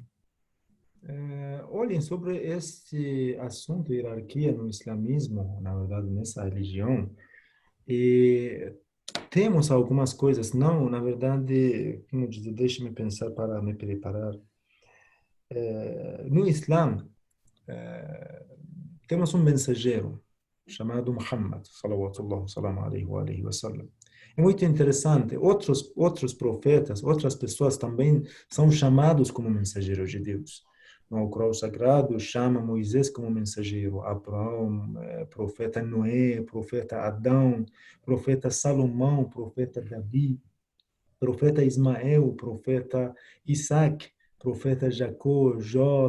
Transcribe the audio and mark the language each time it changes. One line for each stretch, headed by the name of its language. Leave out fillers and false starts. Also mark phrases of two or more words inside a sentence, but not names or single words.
Portuguese: Olhem, sobre este assunto, hierarquia no islamismo, na verdade, nessa religião, temos algumas coisas, não, na verdade, como dizer, deixe-me pensar para me preparar. No Islã, temos um mensageiro chamado Muhammad,
Arabic: صلى الله عليه وسلم.
Portuguese: É muito interessante, outros profetas, outras pessoas também são chamados como mensageiros de Deus. No Alcorão Sagrado, chama Moisés como mensageiro, Abraão, profeta Noé, profeta Adão, profeta Salomão, profeta Davi, profeta Ismael, profeta Isaac, profeta Jacó, Jó.